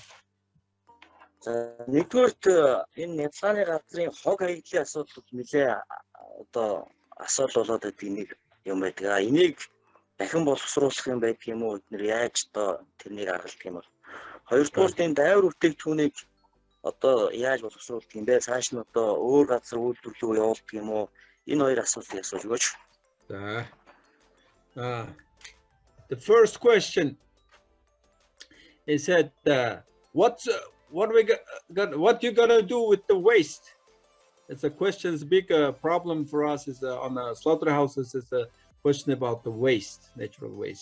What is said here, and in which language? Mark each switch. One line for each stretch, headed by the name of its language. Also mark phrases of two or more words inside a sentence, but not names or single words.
Mongolian: За нэгдүгээрт энэ Нядалгааны газрын хог хаягдлын асуудал нэлээ одоо асуудал болоод байдаг нэг юм байдаг. Энийг дахин боловсруулах юм байдаг юм уу? Эдгээр яаж одоо тэрнийг гаргалдаг юм бол. Хоёрдугаарт энэ дайвар бүтээгдэхүүнийг одоо яаж боловсруулдаг юм бэ? Цааш нь одоо өөр газар үйлдвэрлэлөө явуулдаг юм уу? Энэ хоёр асуултыг асууж өгөөч. За.
English: The first question is that what you gonna do with the waste? It's a question. It's a big problem for us. Is on the slaughterhouses. Is a question about the waste, natural waste.